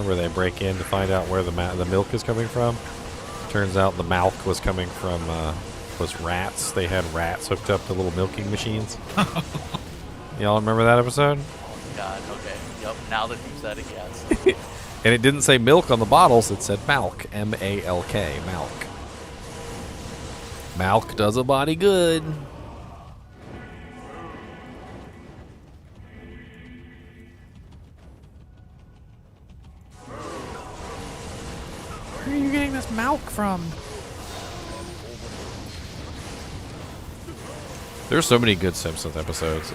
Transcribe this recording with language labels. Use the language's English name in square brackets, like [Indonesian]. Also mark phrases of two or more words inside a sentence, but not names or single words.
[English] Where they break in to find out where the milk is coming from. Turns out the milk was coming from was rats. They had rats hooked up to little milking machines. Y'all remember that episode? Oh God, okay. Yep, now that you said it, yes. And it didn't say milk on the bottles, it said malk. M-A-L-K, malk. Malk does a body good. Where are you getting this milk from? There's so many good Simpsons episodes.